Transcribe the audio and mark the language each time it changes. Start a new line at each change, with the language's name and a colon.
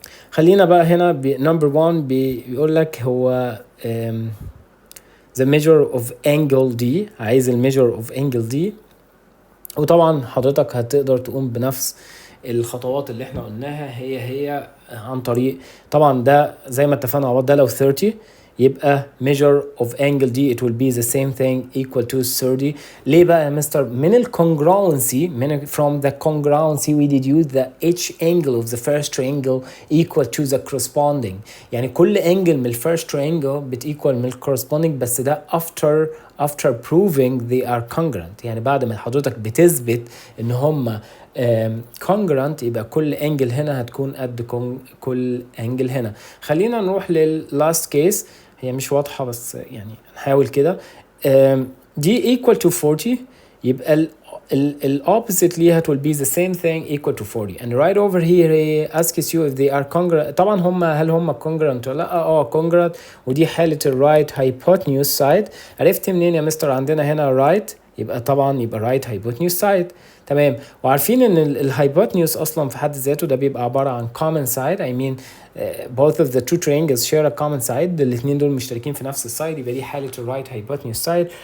Arabic: خلينا بقى هنا number one بيقول لك هو the measure of angle D، عايز الميجر of angle D. وطبعا حضرتك هتقدر تقوم بنفس الخطوات اللي احنا قلناها هي عن طريق طبعا ده زي ما اتفقنا على بعض، ده لو 30 يبقى measure of angle D it will be the same thing equal to 30. ليه بقى يا مستر؟ من الcongruency
English: from the congruency we deduce that each angle of the first triangle equal to the corresponding.
Arabic: يعني كل angle من first triangle بتequal من corresponding، بس ده
English: after proving they are congruent.
Arabic: يعني بعد ما حضرتك بتثبت ان هم congruent يبقى كل angle هنا هتكون قد كل angle هنا. خلينا نروح last case، هي مش واضحة بس يعني نحاول كده.
English: دي equal to 40
Arabic: يبقى ال
English: opposite ليها will be the same thing equal to 40 and right over here he asks you if they are congruent.
Arabic: طبعا هل هم congruent ولا لا؟ congruent، ودي حالة right hypotenuse side. عرفت منين يا مستر؟ عندنا هنا right يبقى طبعا يبقى right hypotenuse side. تمام. وعارفين ان الهايبوتنيوس اصلا في حد ذاته ده بيبقى عبارة عن common side.
English: I mean both of the two triangles share a common side.
Arabic: الاثنين دول مشتركين في نفس السايد، يبقى دي حالة right hypotenuse side.